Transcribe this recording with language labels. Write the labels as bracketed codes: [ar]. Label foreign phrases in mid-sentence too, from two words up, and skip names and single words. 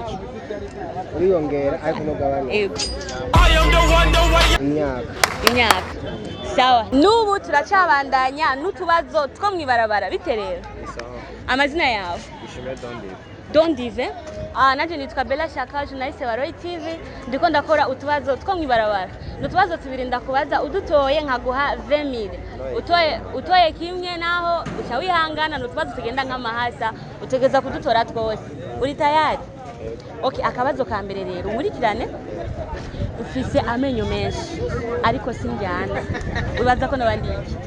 [rn] uriyongera ariko nogabanuka [en] I am the one, the way. [rn] imyaka sawa n'ubu turacabandanya n'utubazo two mwibarabara bite rero amazina yawe Dondive nanje nitwa Bella Shaka journaliste wa Roy TV ndiko ndakora utubazo two mwibarabara n'utubazo tubiri ndakubaza udutoye nkaguha 20000 utoye kimwe naho uca wihangana n'utubazo tugenda nk'amahasa utegeza kudutora twose uri tayari Okay akabazo ka mbere rero umurikirane ufise amenyo menshi ariko sinjyana wibaza ko nabandiye